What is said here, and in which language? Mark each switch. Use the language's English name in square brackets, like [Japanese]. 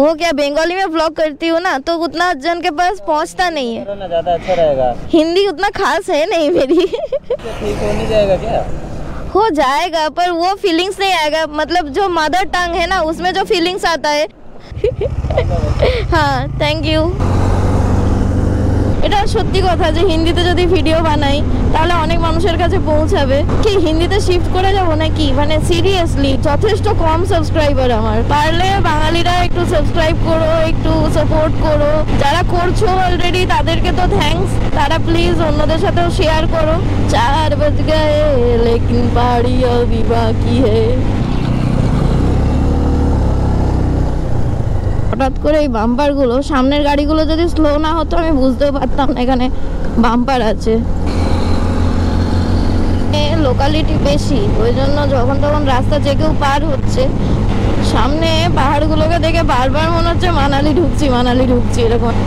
[Hindi] वो क्या, बंगाली में व्लॉग करती हूँ ना, तो उतना जन के पास पहुँचता नहीं है। ना ज़्यादा अच्छा रहेगा। हिंदी उतना खास है नहीं मेरी। ठीक हो नहीं जाएगा क्या? हो जाएगा, पर वो फीलिंग्स नहीं आएगा। मतलब जो मदर टंग है ना, उसमें जो फीलिंग्स आता है। हाँ, थैंक यू। [Bangla] এটা সত্যি কথা যে হিন্দিতে যদি ভিডিও বানাই তাহলে অনেক মানুষের কাছে পৌঁছাবে। কি হিন্দিতে শিফট করে যাব নাকি? মানে সিরিয়াসলি যথেষ্ট কম সাবস্ক্রাইবার আমার। পারলে বাঙালিরা একটু সাবস্ক্রাইব করো, একটু সাপোর্ট করো। যারা করছো অলরেডি তাদেরকে তো থ্যাঙ্কস। তারা প্লিজ অন্যদের সাথেও শেয়ার করো। [Hindi] 4 बज गए लेकिन पाड़ी अभी बाकी है। [Bangla] হঠাৎ করে এই বাম্পারগুলো, সামনের গাড়িগুলো যদি স্লো না হতো আমি বুঝতেও পারতাম না এখানে বাম্পার আছে। লোকালিটি বেশি, ওই জন্য যখন তখন রাস্তা যে কেউ পার হচ্ছে, সামনে পাহাড়গুলোকে দেখে বারবার মনে হচ্ছে মানালি ঢুকছি এরকম।